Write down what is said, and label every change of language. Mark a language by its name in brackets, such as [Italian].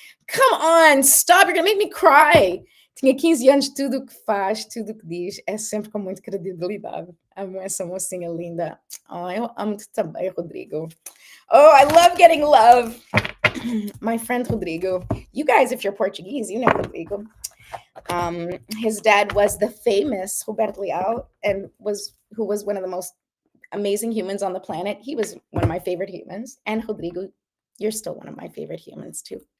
[English] Come on, stop, you're gonna make me cry. [Portuguese] Tinha 15 anos, tudo o que faz, tudo o que diz, é sempre com muita credibilidade. Amo essa mocinha linda. Oh, eu amo-te também, Rodrigo. [English] Oh, I love getting love. My friend Rodrigo. You guys, if you're Portuguese, you know Rodrigo. His dad was the famous Roberto Leal and who was one of the most amazing humans on the planet. He was one of my favorite humans. And Rodrigo, you're still one of my favorite humans too.